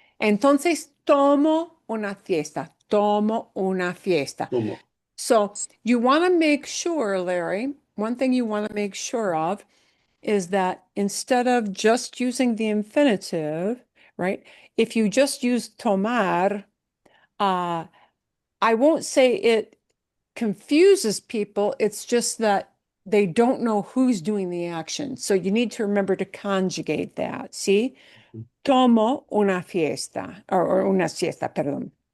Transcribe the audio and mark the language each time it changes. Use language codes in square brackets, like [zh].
[es] Entonces, tomo una fiesta. Tomo una fiesta. Tomo. [en] So you want to make sure, Larry, one thing you want to make sure of is that instead of just using the infinitive, right? If you just use tomar, I won't say it confuses people. It's just that they don't know who's doing the action. So you need to remember to conjugate that. See? [es] Tomo una fiesta, or una siesta, perdón.